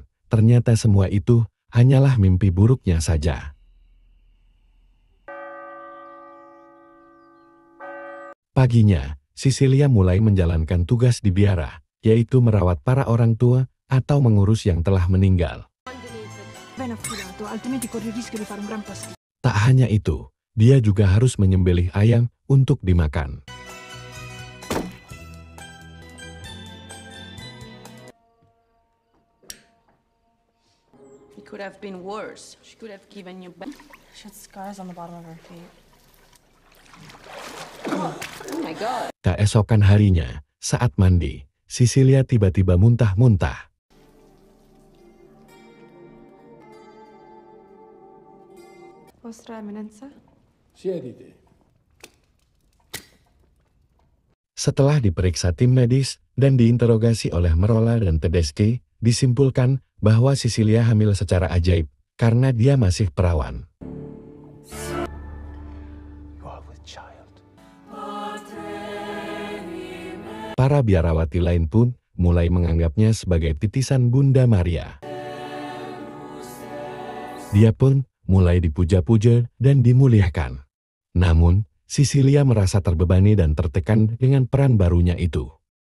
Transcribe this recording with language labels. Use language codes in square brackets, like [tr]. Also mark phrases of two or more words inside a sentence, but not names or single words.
[id] Ternyata semua itu hanyalah mimpi buruknya saja. Paginya, Sisilia mulai menjalankan tugas di biara, yaitu merawat para orang tua atau mengurus yang telah meninggal. [it] Ben affilato, altrimenti corri il rischio di fare un gran pasticcio. [id] Tak hanya itu, dia juga harus menyembelih ayam untuk dimakan. [en] It could have been worse. She could have given you back. She had scars on the bottom of her feet. Oh my God. [id] Keesokan harinya, saat mandi, Sisilia tiba-tiba muntah-muntah. [it] Vostra Eminenza? Siediti. [id] Setelah diperiksa tim medis dan diinterogasi oleh Merola dan Tedeschi, disimpulkan bahwa Sisilia hamil secara ajaib karena dia masih perawan. [en] You are with child. [id] Para biarawati lain pun mulai menganggapnya sebagai titisan Bunda Maria. Dia pun mulai dipuja-puja dan dimuliakan. Namun, Sisilia merasa terbebani dan tertekan dengan peran barunya itu.